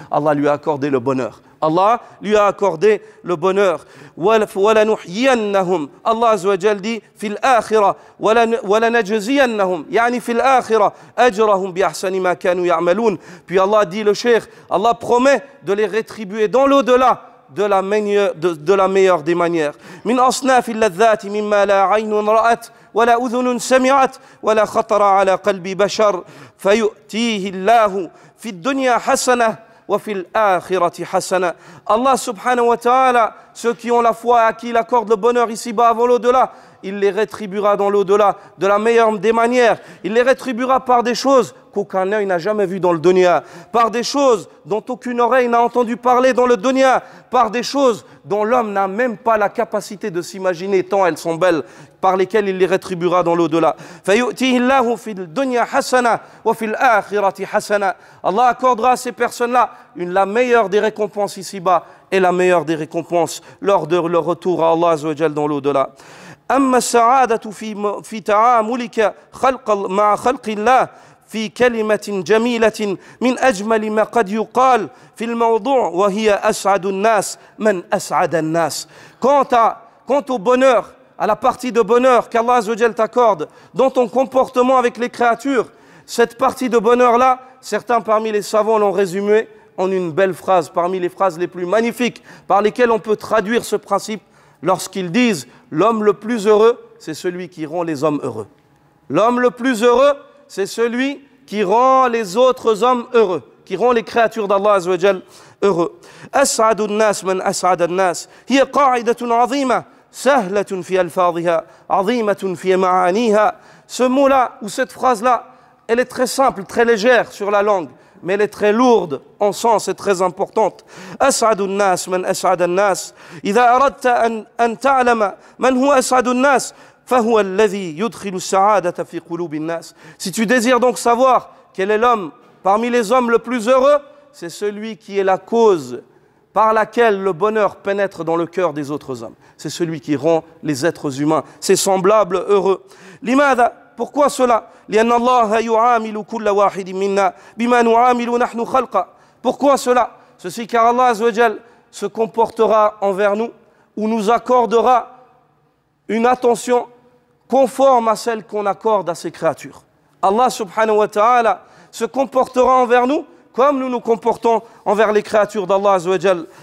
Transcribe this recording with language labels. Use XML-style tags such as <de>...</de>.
<fr>Allah lui a accordé le bonheur. Allah lui a accordé le bonheur.</fr> <ar>وَلَنُحْيِيَنَّهُمْ.</ar> <fr>Allah Azzawajal dit</fr> <ar>في الآخرة وَلَنَجْزِيَنَّهُمْ يعني في الآخرة أَجْرَهُمْ بِأَحْسَنِ مَا كَانُوا يَعْمَلُونَ.</ar> <fr>Puis Allah dit, le cheikh, Allah promet de les rétribuer dans l'au-delà de la meilleure des manières.</fr> <ar>Min asnaf al-ladhat mimma la 'aynun ra'at ولا أذن سمعت ولا خطر على قلب بشر فيؤتيه الله في الدنيا حسنة وفي الآخرة حسنة.</ar> <fr>Allah subhanahu wa ta'ala, ceux qui ont la foi à qui il accorde le bonheur ici-bas avant l'au-delà, il les rétribuera dans l'au-delà de la meilleure des manières. Il les rétribuera par des choses qu'aucun œil n'a jamais vues dans le dunya, par des choses dont aucune oreille n'a entendu parler dans le dunya, par des choses dont l'homme n'a même pas la capacité de s'imaginer tant elles sont belles, par lesquelles il les rétribuera dans l'au-delà.</fr> <ar>فَيُؤْتِيهِ اللَّهُ فِي الدُّنْيَا حَسَنَةً وَفِي الْآخِرَةِ حَسَنَةً.</ar> <fr>Allah accordera à ces personnes-là la meilleure des récompenses ici-bas et la meilleure des récompenses lors de leur retour à Allah Azza wa Jal dans l'au-delà.</fr> <ar>أما السعادة في تعاملك مع خلق الله في كلمة جميلة من أجمل ما قد يقال في الموضوع وهي أسعد الناس من أسعد الناس.</ar> <fr>Quant au bonheur, à la partie de bonheur qu'Allah Azza wa Jal t'accorde dans ton comportement avec les créatures, cette partie de bonheur-là, certains parmi les savants l'ont résumé en une belle phrase, parmi les phrases les plus magnifiques par lesquelles on peut traduire ce principe lorsqu'ils disent « L'homme le plus heureux, c'est celui qui rend les hommes heureux. » L'homme le plus heureux, c'est celui qui rend les autres hommes heureux, qui rend les créatures d'Allah Azza wa Jal heureux.</fr> <ar>أسعد الناس من أسعد الناس هي قاعدة عظيمة سهلة في ألفاظها عظيمة في معانيها.</ar> <fr>Ce mot-là ou cette phrase-là, elle est très simple, très légère sur la langue, mais elle est très lourde en sens et très importante.</fr> <ar>أسعد الناس من أسعد الناس. إذا أردت أن تعلم من هو أسعد الناس فهو الذي يدخل السعادة في قلوب الناس.</ar> <fr>Si tu désires donc savoir quel est l'homme parmi les hommes le plus heureux, c'est celui qui est la cause par laquelle le bonheur pénètre dans le cœur des autres hommes. C'est celui qui rend les êtres humains, ses semblables, heureux.</fr> <ar>لماذا?</ar> <fr>Pourquoi cela?</fr> <ar>لأن الله يعامل كل واحد منا بما نعامل نحن خلقا.</ar> <fr>Pourquoi cela? Ceci car Allah Azza wa Jal se comportera envers nous ou nous accordera une attention conforme à celle qu'on accorde à ses créatures. Allah subhanahu wa ta'ala se comportera envers nous comme nous nous comportons envers les créatures d'Allah Azza wa Jal.</fr>